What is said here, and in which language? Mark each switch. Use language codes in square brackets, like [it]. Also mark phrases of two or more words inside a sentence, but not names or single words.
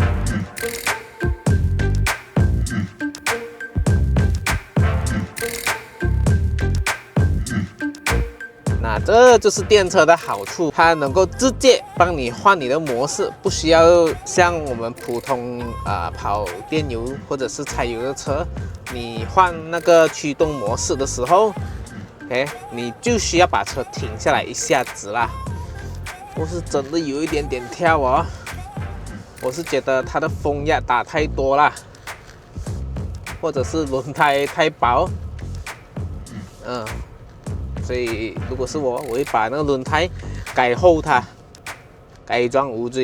[zh] 那這就是電車的好處，它能夠直接幫你換你的模式，不需要像我們普通跑電油或者是柴油的車，你換那個驅動模式的時候，你就需要把車停下來一下子啦。我是真的有一點點跳哦，我是覺得它的風壓打太多啦，或者是輪胎太薄，所以如果是我會把那個輪胎改厚它，改裝無罪。